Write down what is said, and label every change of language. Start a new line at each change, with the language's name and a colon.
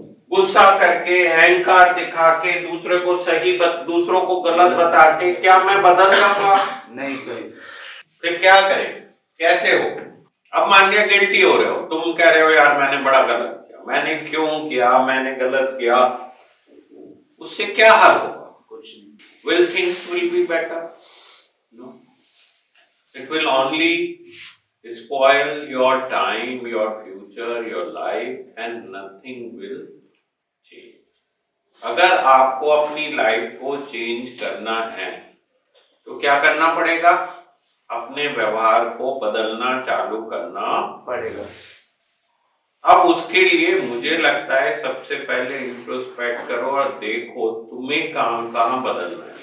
Hindi: गुस्सा करके अहंकार दिखा के दूसरे को दूसरों को गलत बता के क्या मैं बदल जाऊंगा? नहीं सही। फिर क्या करें, कैसे हो? अब मान लिया गिल्टी हो रहे हो, तुम कह रहे हो यार मैंने बड़ा गलत किया, मैंने क्यों किया, मैंने गलत किया, उससे क्या हल होगा? कुछ नहीं।
English: Will things will be better? No. It will only spoil your time, your future, your life, and nothing will change.
Hindi: अगर आपको अपनी लाइफ को चेंज करना है तो क्या करना पड़ेगा? अपने व्यवहार को बदलना चालू करना पड़ेगा। अब उसके लिए मुझे लगता है सबसे पहले इंट्रोस्पेक्ट करो और देखो तुम्हें कहां बदलना है।